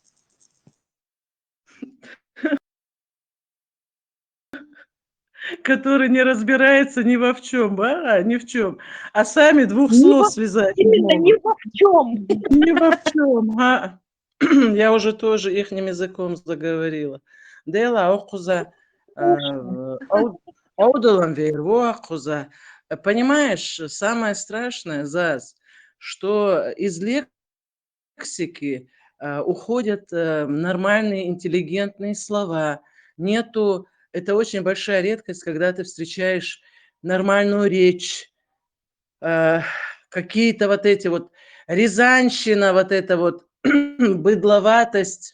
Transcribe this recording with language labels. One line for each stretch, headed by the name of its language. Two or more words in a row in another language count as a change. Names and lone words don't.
Russian: Который не разбирается ни во в чем, ни в чем, а сами двух Ни слов во, связать не именно ни могут. во в чем. Ни во в чем. Я уже тоже ихним языком заговорила. Дела окуза аудалам верво окуза. Понимаешь, самое страшное, Заз, что из лексики уходят нормальные интеллигентные слова. Нету, это очень большая редкость, когда ты встречаешь нормальную речь, какие-то вот эти вот рязанщина, вот эта вот быдловатость.